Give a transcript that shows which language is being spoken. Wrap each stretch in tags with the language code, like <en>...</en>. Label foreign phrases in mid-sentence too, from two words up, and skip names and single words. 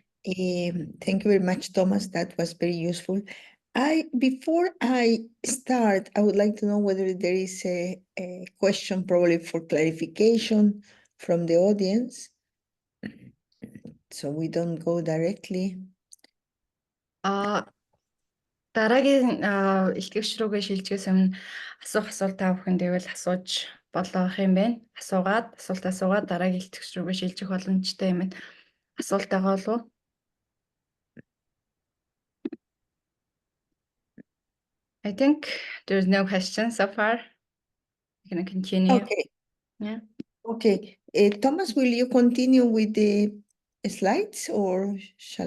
<en>Thank you very much, Thomas. That was very useful. Before I start, I would like to know whether there is a question probably for clarification from the audience, so we don't go directly.</en> <mn>Дараагийн илтгэгч рүүгээ шилжихээс өмнө асуулт та бүхэн дэвэл асууж болох юм байна. Асуулт асуугаад дараагийн илтгэгч рүүгээ шилжих боломжтой юм байна. Асуултаагаа болов уу?</mn> <en>I think there's no question so far. We can continue. Okay. Yeah. Okay. Thomas, will you continue with the slides or shall I</en>